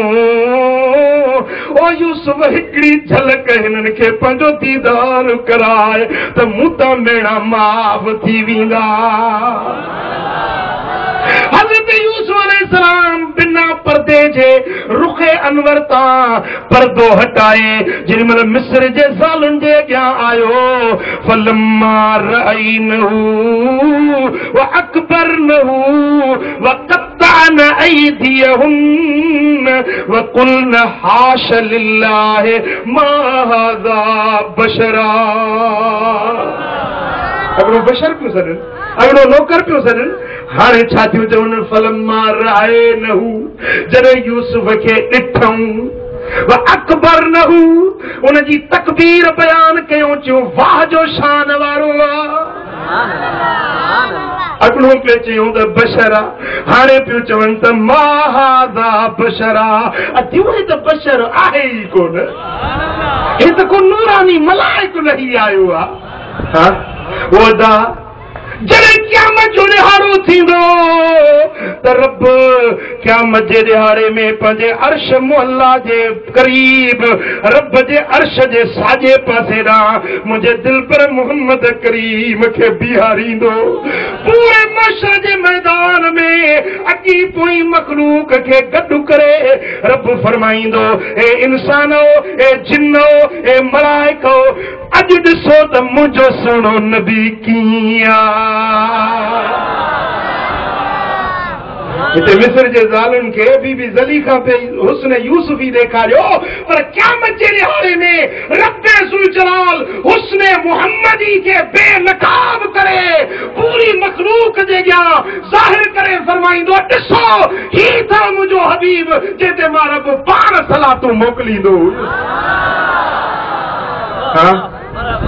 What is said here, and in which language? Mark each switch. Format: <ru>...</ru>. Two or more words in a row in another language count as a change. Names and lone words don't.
<sd>ओ यूसुफ हिकिड़ी झलक हिननि खे पंहिंजो दीदार कराए त मूं तां मेणा माफ़ थी वेंदा हज़रत यूसुफ अलैहिस्सलाम बिना पर्दे जे रुखे अनवर तां पर्दो हटाए जेॾी महिल मिस्र जे ज़ालुनि जे अॻियां आयो</sd> <ar>فلما رأينه أكبرنه وقطعن أيديهن وقلن حاش لله ما هذا بشرا</ar> <sd>अगरो बशर पियो सॾनि अगरो नौकर पियो सॾनि हाणे छा थियूं चवनि</sd> <ar>فلما رأينه</ar> <sd>जॾहिं यूसुफ खे ॾिठऊं</sd> <ar>وأكبرنه</ar> <sd>उनजी तकबीर बयान कयूं चयूं वाह जो शान वारो अगलो पियो चयूं त बशरा हाणे पियो चवनि त</sd> <ar>ما هذا بشرا</ar> <sd>अतियूं त बशर आहे ई कोन हे त को नूरानी मलाइक लही आयो आहे ओदा जॾहिं क़यामत जो ॾिहाड़ो थींदो त रब क़यामत जे ॾिहाड़े में पंहिंजे अर्श मुअल्ला जे क़रीब रब जे अर्श जे साॼे पासे ॾांहुं मुंहिंजे दिलबर मोहम्मद करीम खे बीहारींदो पूरे मशर जे मैदान में अॻी पोइ मखलूक खे गॾु करे रब फरमाईंदो ए इंसानो ए जिन्नो ए मलाइको अॼु ॾिसो त मुंहिंजो सुहिणो नबी कीअं हिते मिस्र जे ज़ालुनि खे बीबी ज़लीखा पे हुस्न यूसुफी ॾेखारियो पर क़यामत जे ॾिहाड़े में रब ज़ुल जलाल हुस्न मुहम्मदी खे बेनकाब करे पूरी मखलूक जे अॻियां ज़ाहिर करे फरमाईंदो ॾिसो ही था मुंहिंजो हबीब जिते मां रब पाण सलातूं मोकिलींदो।</sd>